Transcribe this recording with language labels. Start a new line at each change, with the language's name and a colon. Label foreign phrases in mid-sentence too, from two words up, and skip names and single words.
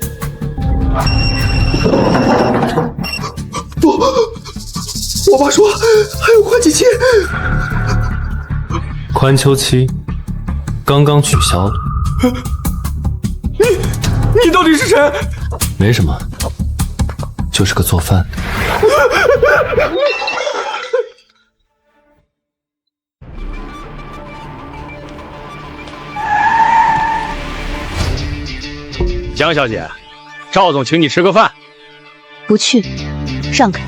Chinese: 不，我爸說還有寬限期。寬秋期剛剛取消了。你到底是誰？沒什麼，就是個做飯的。江小姐，趙總請你吃個飯。不去，讓開。